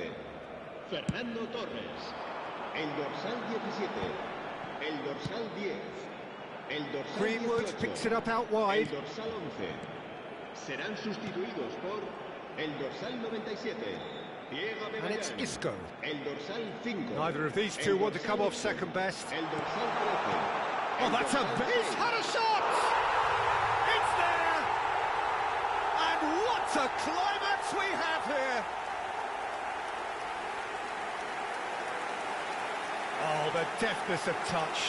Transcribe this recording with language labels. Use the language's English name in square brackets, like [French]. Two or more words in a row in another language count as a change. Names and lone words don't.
[Spanish] Fernando Torres, el dorsal 17, el dorsal 10, el dorsal Greenwood 18, [English] picks it up out wide. [Spanish] el dorsal 11. Serán sustituidos por el dorsal 97. [English] And it's Isco. [Spanish] El dorsal 5. [English] Neither of these two want to come off second best. [Spanish] El dorsal 13. [English] Oh, that's a... He's had a shot! It's there! And what a climax we have here! Oh, the deftness of touch.